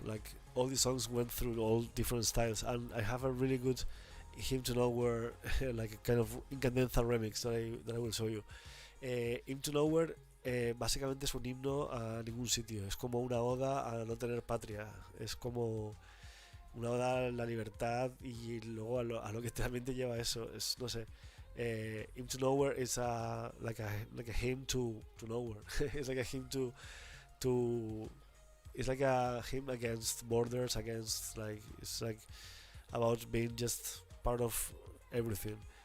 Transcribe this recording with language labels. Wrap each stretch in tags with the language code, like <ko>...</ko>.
<en>Like all these songs went through all different styles, and I have a really good Him to Nowhere like a kind of incandenza remix that I will show you.</en> <es>Him to Nowhere básicamente es un himno a ningún sitio, es como una oda a no tener patria, es como una oda a la libertad y luego a lo que realmente lleva eso, es no sé.</es> <en>Him to Nowhere is like a hymn to nowhere. It's like a hymn to it's like a hymn against borders, against like it's like about being just part of everything.</en>